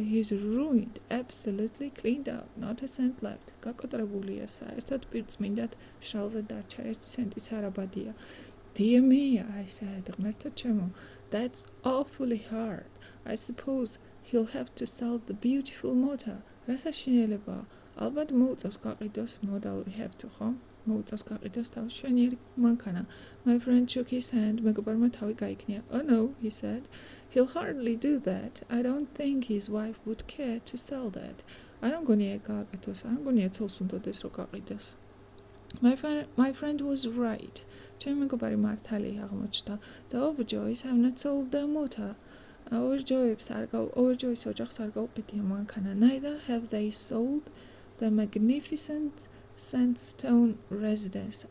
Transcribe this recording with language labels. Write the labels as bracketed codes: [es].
[en] He's ruined, absolutely cleaned out, not a cent left. [ka] გაკოტრებულია საერთოდ პირწმინდად, მშრალზე დარჩა 1 ცენტიც არაბადია. [en] Dear me, I said, [ka] ღმერთო ჩემო, [en] that's awfully hard. I suppose he'll have to sell the beautiful motor. [ka] რა საშინელება? ალბათ მოუწევს გაყიდოს მოდალური [en] have to, [ka] ხო? მოუწევს გაყიდოს თავის შვენიერი მანქანა. [en] My friend shook his hand. [ka] მეგობარმა თავი გაიქნია. [en] Oh no, he said. He'll hardly do that. I don't think his wife would care to sell that. [ka] არ მგონია გააკეთოს, არ მგონია ცოლს უნდადეს რომ გაყიდოს. [en] My friend was right. [ka] ჩემი მეგობარი მართალი აღმოჩნდა. [en] The Overjoys have not sold the motor. [ka] Overjoys ოჯახს არ გაუყიდია მანქანა. [en] Neither have they sold the magnificent sandstone residence.